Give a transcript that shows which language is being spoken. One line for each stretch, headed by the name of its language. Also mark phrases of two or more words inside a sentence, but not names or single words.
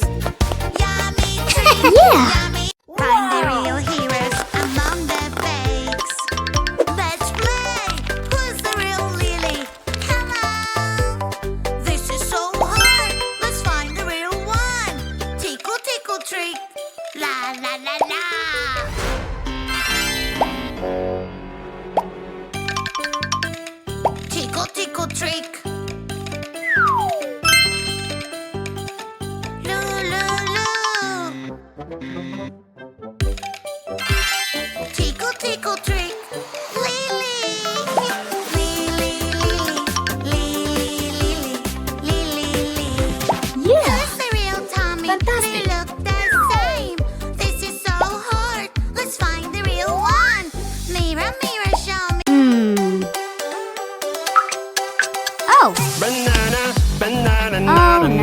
English: Yummy treats, Yeah. yummy. Find the real heroes among the fakes. Let's play. Who's the real Lily? Come on. This is so hard. Let's find the real one. Tickle, tickle, trick. La la la la. Tickle, tickle, trick. Loo, loo, loo. Tickle, tickle, trick. Lily. Lily, Lily, Lily, Lily, Lily. Yeah. Who's the real Tommy? Fantastic. They look the same. This is so hard. Let's find the real one. Mirror, mirror, show me. Oh, Banana, banana, Oh, nana,